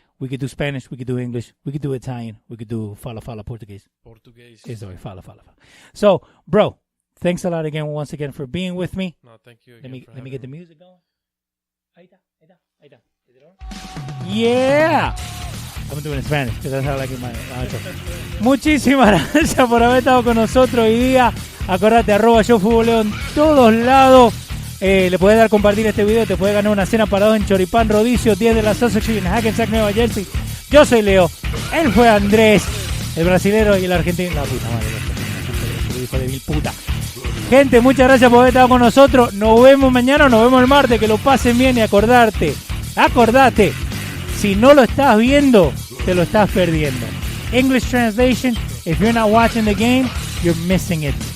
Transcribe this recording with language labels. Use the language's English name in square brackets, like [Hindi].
[English] We could do Spanish. We could do English. We could do Italian. We could do fala Portuguese. Sorry, fala. So, bro, thanks a lot once again for being with me. No, thank you Let again. me get the music going. [Spanish] Ahí está. [English] Is it on? Yeah. I'm doing it in Spanish because that's how I like it my outro. [Spanish] Muchísimas gracias por haber estado con nosotros hoy día. Acordate, @ShowFutboleo en todos lados. Le puedes dar compartir este video. Te puedes ganar una cena para dos en Choripán Rodicio, 10 de la Sussex en Hackensack, Nueva Jersey. Yo soy Leo. Él fue Andrés, el brasilero, y el argentino. La puta madre. Hijo de mil puta. Gente, muchas gracias por haber estado con nosotros. Nos vemos mañana, nos vemos el martes. Que lo pasen bien y acordate, si no lo estás viendo, te lo estás perdiendo. [English] English translation, if you're not watching the game, you're missing it.